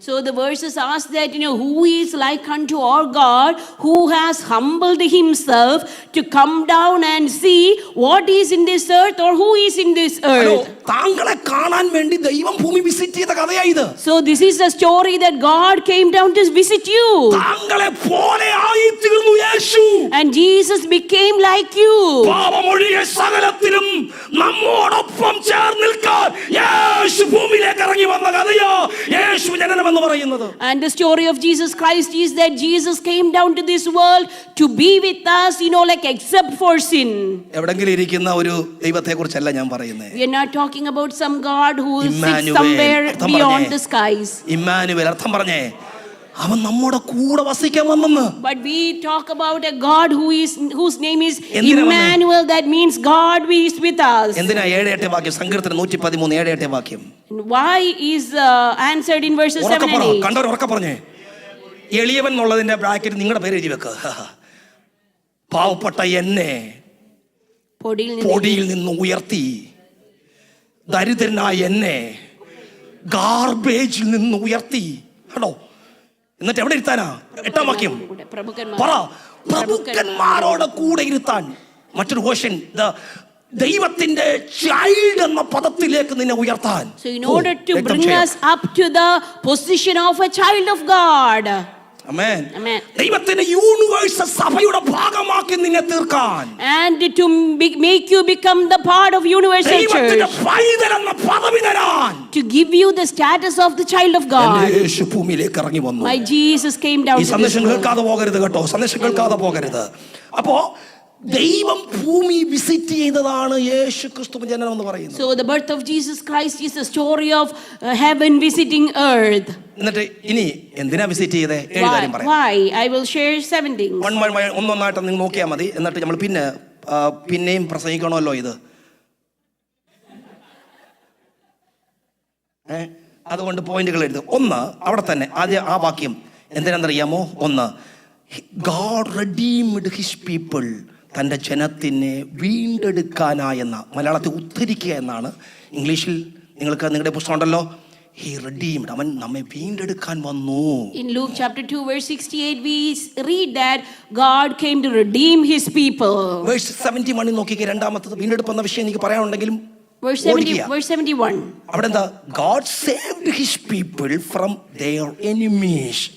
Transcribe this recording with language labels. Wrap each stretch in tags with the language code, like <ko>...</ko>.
<en>So the verses ask that who is like unto our God, who has humbled himself to come down and see what is in this earth, or who is in this earth.</en> <ml>താങ്കളെ കാണാൻ വേണ്ടി ദൈവം ഭൂമി visit ചെയ്ത കഥയായത്.</ml> <en>So this is the story that God came down to visit you.</en> <ml>താങ്കളെ പോലെ ആയി തീർന്നു യേശു.</ml> <en>And Jesus became like you.</en> <ml>പാപമൊഴികെ സകലത്തിലും നമ്മോടൊപ്പം ചേർന്ന് നിൽക്കാൻ യേശു ഭൂമിയിലേക്ക് ഇറങ്ങി വന്ന കഥയാ യേശു ജനനം എന്ന് പറയുന്നത്.</ml> <en>And the story of Jesus Christ is that Jesus came down to this world to be with us, except for sin.</en> <ml>എവിടെങ്കിലും ഇരിക്കുന്ന ഒരു ദൈവത്തെ കുറിച്ചല്ല ഞാൻ പറയുന്നത്.</ml> <en>We are not talking about some God who sits somewhere beyond the skies.</en> <ml>Emmanuel, അർത്ഥം പറഞ്ഞേ, അവൻ നമ്മുടെ കൂടെ വസിക്കാൻ വന്നെന്ന്.</ml> <en>But we talk about a God whose name is Emmanuel, that means God is with us.</en> <ml>എന്തിനാ 7-8 വാക്യം? സങ്കീർത്തനം 113 7-8 വാക്യം.</ml> <en>Why is answered in verses 7 and 8?</en> <ml>കണ്ടവർ ഉറക്കെ പറഞ്ഞേ. എളിയവൻ എന്നുള്ളതിന്റെ ബ്രാക്കറ്റ് നിങ്ങളുടെ പേര് എഴുതി വെക്കുക. പാവപ്പെട്ട എന്നെ പൊടിയിൽ നിന്ന് ഉയർത്തി, ദരിദ്രനായ എന്നെ ഗാർബേജിൽ നിന്ന് ഉയർത്തി. കേട്ടോ, എന്നിട്ട് എവിടെ ഇരുത്താനാ? 8 വാക്യം പറ, പ്രഭുക്കന്മാരോട് കൂടെ ഇരുത്താൻ. മറ്റൊരു ക്വസ്റ്റ്യൻ, ദൈവത്തിന്റെ ചൈൽഡ് എന്ന പദത്തിലേക്ക് നിന്നെ ഉയർത്താൻ.</ml> <en>So in order to bring us up to the position of a child of God. Amen. Amen.</en> <ml>ദൈവത്തിന്റെ യൂണിവേഴ്സൽ സഭയുടെ ഭാഗമാക്കി നിന്നെ തീർക്കാൻ.</ml> <en>And to make you become the part of universal church.</en> <ml>ദൈവത്തിന്റെ പൈതൽ എന്ന പദവി തരാൻ.</ml> <en>To give you the status of the child of God.</en> <ml>യേശു ഭൂമിയിലേക്ക് ഇറങ്ങി വന്നു.</ml> <en>My Jesus came down.</en> <ml>ഈ സന്ദേശം കേൾക്കാതെ പോകരുത് കേട്ടോ, സന്ദേശം കേൾക്കാതെ പോകരുത്. അപ്പോ ദൈവം ഭൂമി വിസിറ്റ് ചെയ്തതാണ് യേശു ക്രിസ്തുവിന്റെ ജനനം എന്ന് പറയുന്നത്.</ml> <en>So the birth of Jesus Christ is the story of heaven visiting earth.</en> <ml>എന്നിട്ട് ഇനി എന്തിനാ വിസിറ്റ് ചെയ്തേ? 7 കാര്യം പറയാം.</ml> <en>Why? I will share 7 things.</en> <ml>ഒന്നൊന്നായിട്ട് നിങ്ങൾ നോക്കിയാൽ മതി. എന്നിട്ട് നമ്മൾ പിന്നെയും പ്രസംഗിക്കണമല്ലോ ഇത്. അതുകൊണ്ട് പോയിന്റുകൾ എഴുതും. 1 അവിടെ തന്നെ ആദ്യം ആ വാക്യം എന്തിനാണെന്നറിയാമോ?</ml> <en>1, God redeemed his people.</en> <ml>തൻ്റെ ജനത്തിനെ വീണ്ടെടുക്കാനായെന്ന, മലയാളത്തിൽ ഉദ്ധരിക്കുക എന്നാണ്. ഇംഗ്ലീഷിൽ നിങ്ങളുടെ പുസ്തകം ഉണ്ടല്ലോ,</ml> <en>he redeemed.</en> <ml>അവൻ നമ്മെ വീണ്ടെടുക്കാൻ വന്നു.</ml> <en>In Luke chapter 2 verse 68 we read that God came to redeem his people. Verse 71</en> <ml>നോക്കിക്കേ, രണ്ടാമത്തത് വീണ്ടെടുപ്പ് എന്ന വിഷയം എനിക്ക് പറയാനുണ്ടെങ്കിലും</ml> <en>Verse 71.</en> <ml>അവിടെ എന്താ?</ml> <en>God saved his people from their enemies.</en>